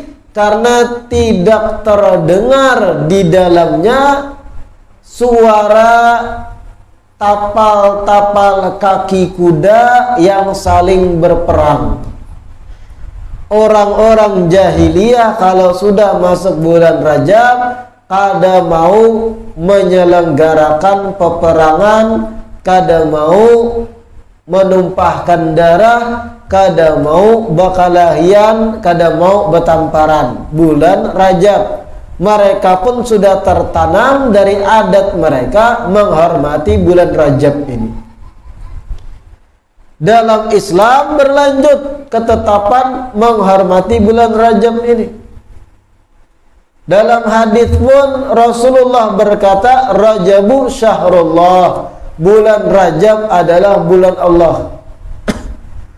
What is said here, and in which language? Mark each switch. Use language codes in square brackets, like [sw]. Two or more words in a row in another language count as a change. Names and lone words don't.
[id] Karena tidak terdengar di dalamnya suara tapal-tapal kaki kuda yang saling berperang. Orang-orang jahiliyah kalau sudah masuk bulan Rajab kada mau menyelenggarakan peperangan, kada mau menumpahkan darah, kada mau berkelahian, kada mau bertamparan. Bulan Rajab mereka pun sudah tertanam dari adat mereka menghormati bulan Rajab ini. Dalam Islam berlanjut ketetapan menghormati bulan Rajab ini. Dalam hadis pun Rasulullah berkata, [ar] رَجَبُ شَهْرُ اللهِ, [id] bulan Rajab adalah bulan Allah.